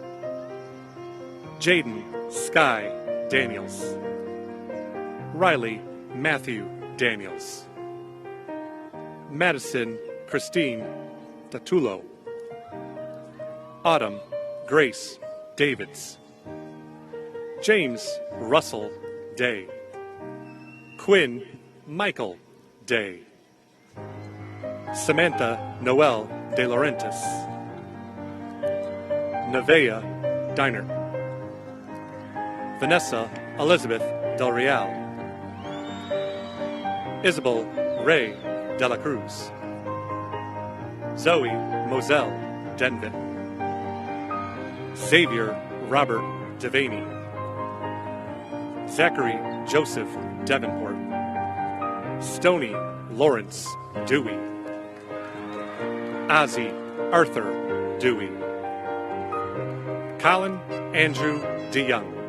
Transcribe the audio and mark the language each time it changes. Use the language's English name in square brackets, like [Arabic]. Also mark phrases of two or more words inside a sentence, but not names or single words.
[English] Jaden Sky Daniels, Riley Matthew Daniels, Madison Christine Tatulo, Autumn Grace Davids, James Russell Day, Quinn Michael Day, Samantha Noel De Laurentiis, Nevaeh Diner, Vanessa Elizabeth Del Real, Isabel Ray De La Cruz, Zoe Moselle Denvin, Xavier Robert Devaney, Zachary Joseph Davenport, Stony Lawrence Dewey, Ozzie Arthur Dewey, Colin Andrew DeYoung,